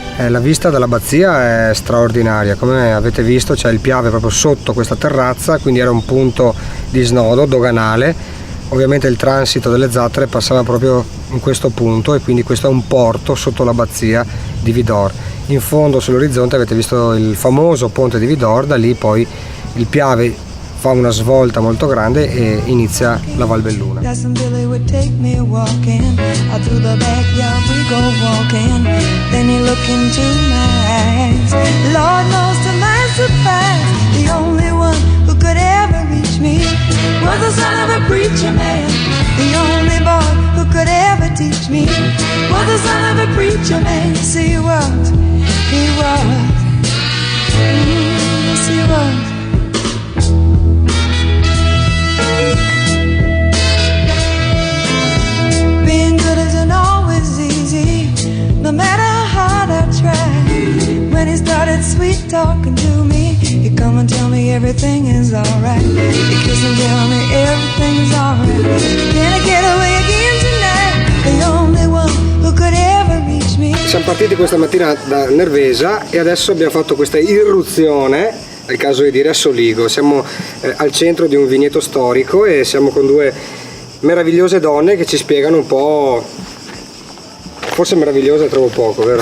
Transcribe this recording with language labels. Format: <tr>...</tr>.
<it>La vista dall'abbazia è straordinaria, come avete visto c'è il Piave proprio sotto questa terrazza, quindi era un punto di snodo doganale, ovviamente il transito delle zattere passava proprio in questo punto e quindi questo è un porto sotto l'abbazia di Vidor. In fondo sull'orizzonte avete visto il famoso ponte di Vidor, da lì poi il Piave fa una svolta molto grande e inizia la Valbelluna.</it> <en>Billy would take me walking out through the backyard, we go walking. Then he looked into my eyes. Lord knows to my surprise, the only one who could ever reach me was the son of a preacher man. The only boy who could ever teach me was the son of a preacher man. future man. Yes, he was. He was. Yes, he was. Being good isn't always easy, no matter how hard I try. When he started sweet talking to me, he'd come and tell me everything is alright. He'd kiss and tell me everything is alright. Can I get away again tonight? The only one who could ever reach me.</en> <it>Siamo partiti questa mattina da Nervesa e adesso abbiamo fatto questa irruzione, è il caso di dire, a Soligo. Siamo al centro di un vigneto storico e siamo con due meravigliose donne che ci spiegano un po'. Forse meravigliosa è troppo poco, vero?</it>